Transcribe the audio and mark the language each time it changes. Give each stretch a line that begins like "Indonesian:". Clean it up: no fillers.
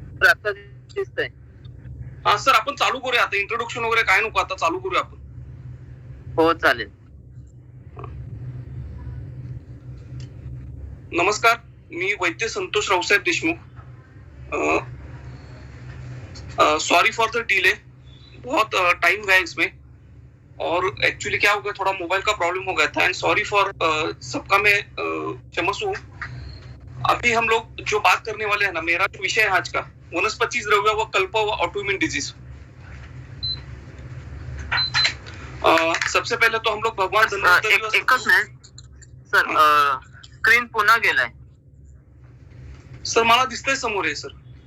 Marathi: आता दिसतंय. हा सर आपण चालू करूया आता. इंट्रोडक्शन वगैरे काय नको, आता चालू करूया आपण. हो चालेल. नमस्कार, मी वैद्य Santosh Raosaheb Deshmukh.
English: sorry for the delay,
Hindi: बहुत टाइम गया इसमें और एक्चुअली क्या हो गया, थोड़ा मोबाइल का प्रॉब्लम हो गया था
English: and sorry for
Hindi: सबका मैं क्षमस्व हूँ. अभी हम लोग जो बात करने वाले हैं ना, मेरा जो विषय है आज का वनस्पति द्रव्य व कल्प व ऑटोइम्यून डिजीज. सबसे पहले तो हम लोग भगवान धन्वंतरी
Marathi: एकच मिनिट सर, स्क्रीन पुन्हा गेलाय. सर मला दिसतंय समोर आहे सर.